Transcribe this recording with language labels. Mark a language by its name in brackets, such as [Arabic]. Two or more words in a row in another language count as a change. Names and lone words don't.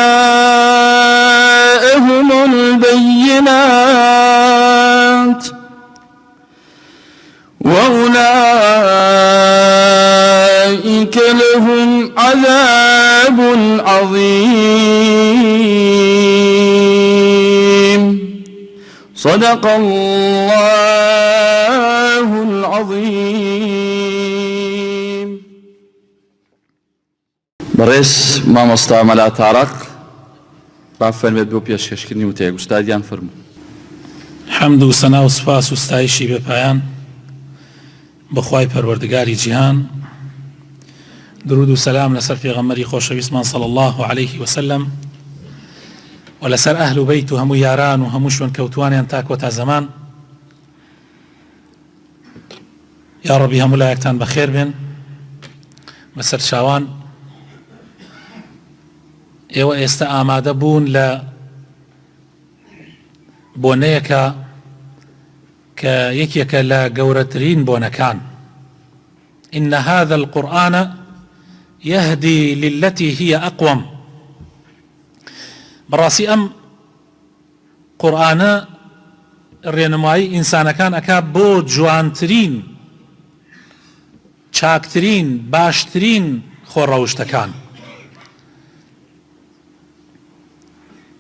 [Arabic] جاءهم البينات وأولئك لهم عذاب عظيم. صدق الله العظيم. [Central Kurdish] بريس مامۆستا مەلا تارق ڕافەرمێت بۆ پێشکەشکردنی وتەیەک ئوستادیان فەرموو. حەمد و سەنا و سوپاس و ستایشی بێ پایان بەخوای پەروەردگاری جیهان، درود و سەلام لەسەر پێغەمبەری خۆشەویستمان [Arabic] صلی الله عليه وسلم [Central Kurdish] و لەسەر ئەهل و بەیت و هەموو یاران و هەموو شوێن کەوتوانیان تا کۆتا زەمان. یا ڕەبی هەموو لایەکتان بەخێر بێن بەسەر چاوان. ئێوە ئێستا ئامادە بوون لە بۆنەیەکە کە یەکێکە لە گەورەترین بۆنەکان. [Arabic] إن هذا القرآن يهدي للتي هي أقوم. [Central Kurdish] بەڕاستی ئەم قورئانە ڕێنمایی ئینسانەکان ئەکا بۆ جوانترین، چاکترین، باشترین خۆڕەوشتەکان.